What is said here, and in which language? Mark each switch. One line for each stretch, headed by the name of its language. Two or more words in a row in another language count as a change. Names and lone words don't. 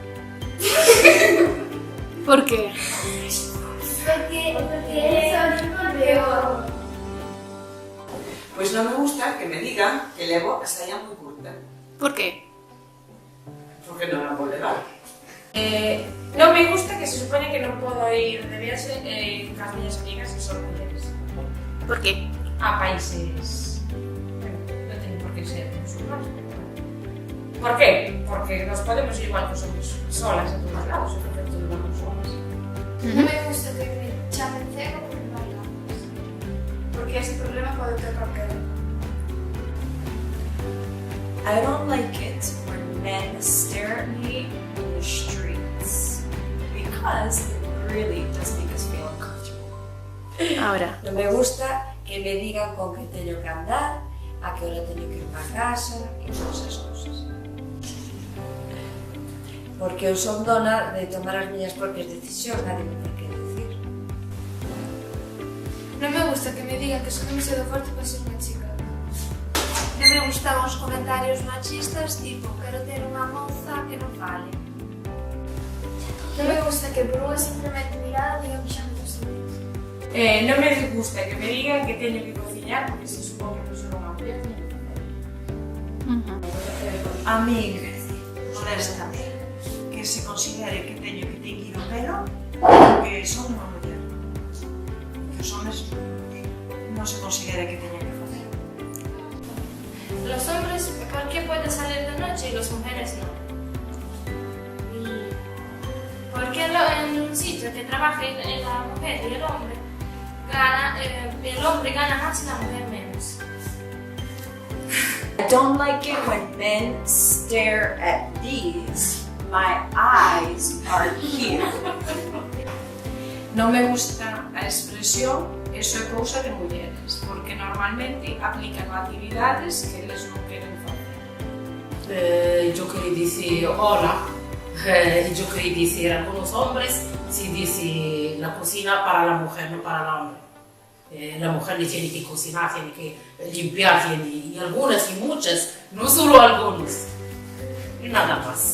Spanish: Por qué? Porque eres o peor.
Galician: Pois non me gusta que me digan que levo a saia moi curta,
Spanish: Por qué?
Galician: porque non a vou levar.
Spanish: No me gusta que se supone que no puedo ir de viaje con las niñas amigas que son mujeres Por qué? a países. Bueno, no tienen por qué ser musulmanes. ¿Por qué? Porque nos podemos ir igual que somos solas en todos lados, es perfecto de vamos solas.
Galician: Non me gusta que me chamen cego por bailar. Porque ese problema pode ter calquera.
English: I don't like it when men stare at me in the streets because it really does make us feel uncomfortable.
Spanish: Ahora.
Galician: Non me gusta que me digan con que teño que andar, a que hora teño que ir para casa e todas esas cousas. Porque eu son dona de tomar as miñas propias decisións, nadie me ten que decir. Non me gusta que me digan que son demasiado forte para ser unha chica. Non me gustan os comentarios machistas tipo quero ter unha moza que non fale. Non me gusta que por unha simplemente mirada digan que xa me gusta.
Spanish: No me gusta que me digan que
Galician: teño que cocinar
Spanish: porque se supone que soy una mujer. A mí, honestamente, que se considere
Galician: que teño que teñir o pelo porque son unha muller. Que os homes non se considere que teñen que facer.
Spanish: Los hombres, ¿por qué pueden salir de noche y las mujeres no? ¿Por qué en un sitio que trabaja la mujer y el hombre gana más y la mujer menos?
English: I don't like it when men stare at these. My eyes are here.
Galician: Non me gusta a expresión eso é cousa de mulleres, porque normalmente aplican actividades que eles non queren facer.
Spanish: Yo quería decir hola, yo quería decir a algunos hombres, si dice la cocina para la mujer, no para el hombre. La mujer le tiene que cocinar, tiene que limpiar, y algunas y muchas, no solo algunos. Y nada más.